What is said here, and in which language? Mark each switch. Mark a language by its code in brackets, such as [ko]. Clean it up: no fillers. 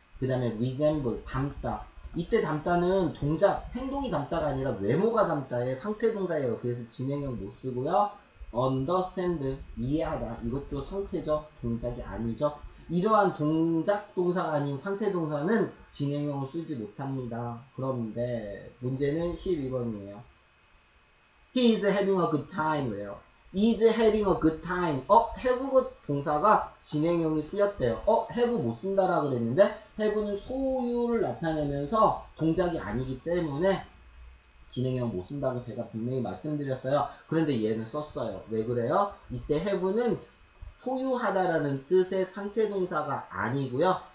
[ko] 그 다음에 resemble, 닮다. 이때 닮다는 동작, 행동이 닮다가 아니라 외모가 닮다의 상태동사예요. 그래서 진행형 못 쓰고요. understand, 이해하다. 이것도 상태죠. 동작이 아니죠. 이러한 동작 동사가 아닌 상태 동사는 진행형을 쓰지 못합니다. 그런데 문제는 12번이에요. [en] He is having a good time [ko] 래요. [en] is having a good time. [ko] have 동사가 진행형이 쓰였대요. have 못 쓴다라 그랬는데 have는 소유를 나타내면서 동작이 아니기 때문에 진행형 못 쓴다고 제가 분명히 말씀드렸어요. 그런데 얘는 썼어요. 왜 그래요? 이때 have는 소유하다라는 뜻의 상태 동사가 아니고요.